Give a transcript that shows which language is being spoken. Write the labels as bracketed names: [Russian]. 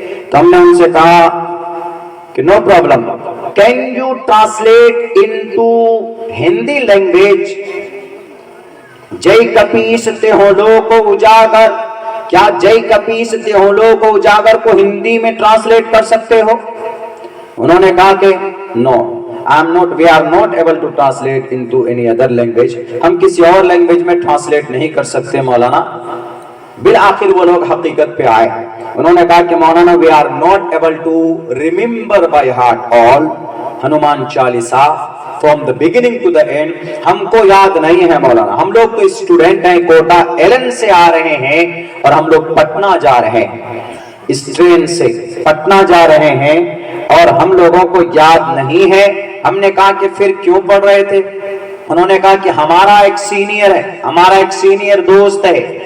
[Urdu] تو ہم نے ان سے کہا کہ [English] no problem, can you translate into Hindi language [Awadhi] جے کپیس تیوں لوک اجاگر؟ [Urdu] کیا جے کپیس تیوں لوک اجاگر کو ہندی میں ٹرانسلیٹ کر سکتے ہو؟ انہوں نے کہا کہ [English] no, we are not able to translate into any other language. [Urdu] ہم کسی اور لینگویج میں ٹرانسلیٹ نہیں کر سکتے مولانا. بالآخر وہ لوگ حقیقت پہ آئے. انہوں نے کہا کہ مولانا [English] we are not able to remember by heart all Hanuman Chalisa from the beginning to the end. [Urdu] ہم کو یاد نہیں ہے مولانا. ہم لوگ تو اسٹوڈنٹ ہیں، کوٹا ایلن سے آ رہے ہیں اور ہم لوگ پٹنہ جا رہے ہیں، اس ٹرین سے پٹنہ جا رہے ہیں اور ہم لوگوں کو یاد نہیں ہے. ہم نے کہا کہ پھر کیوں پڑھ رہے تھے؟ انہوں نے کہا کہ ہمارا ایک سینئر ہے، ہمارا ایک سینئر دوست ہے،